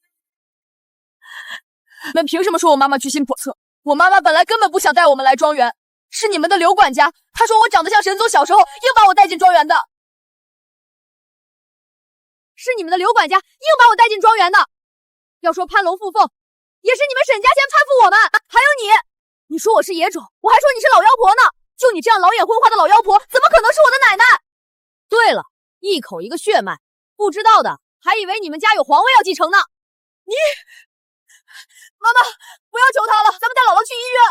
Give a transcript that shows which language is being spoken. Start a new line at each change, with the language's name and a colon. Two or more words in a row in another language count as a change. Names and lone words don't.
Chinese: 你們憑什麼說我媽媽居心叵測？我媽媽本來根本不想帶我們來莊園，是你們的劉管家，他說我長得像沈總小時候，硬把我帶進莊園的。是你们的劉管家硬把我帶進莊園的。要說攀龍附鳳，也是你們沈家先攀附我們。還有你說我是野種，我還說你是老妖婆呢。就你這樣老眼昏花的老妖婆，怎麼可能是我的奶奶？对了，一口一個血脈，不知道的還以為你們家有皇位要繼承呢。你。媽媽，不要求他了，咱們帶姥姥去醫院。